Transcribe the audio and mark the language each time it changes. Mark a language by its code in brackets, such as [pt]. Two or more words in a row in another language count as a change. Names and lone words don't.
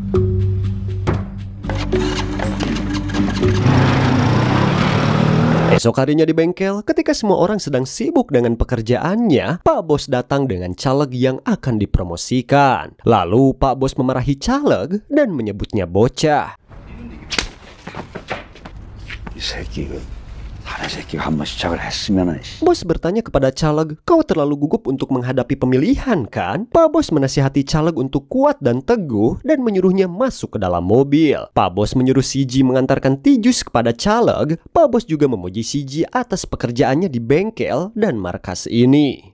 [id] Esok harinya di bengkel, ketika semua orang sedang sibuk dengan pekerjaannya, Pak Bos datang dengan caleg yang akan dipromosikan. Lalu Pak Bos memarahi caleg dan menyebutnya bocah. [ko] 이 새끼가 사내 새끼가 한번 시작을 했으면은. [id] Bos bertanya kepada caleg, kau terlalu gugup untuk menghadapi pemilihan kan? Pak Bos menasihati caleg untuk kuat dan teguh dan menyuruhnya masuk ke dalam mobil. Pak Bos menyuruh Siji mengantarkan Tijus kepada caleg. Pak Bos juga memuji Siji atas pekerjaannya di bengkel dan markas ini.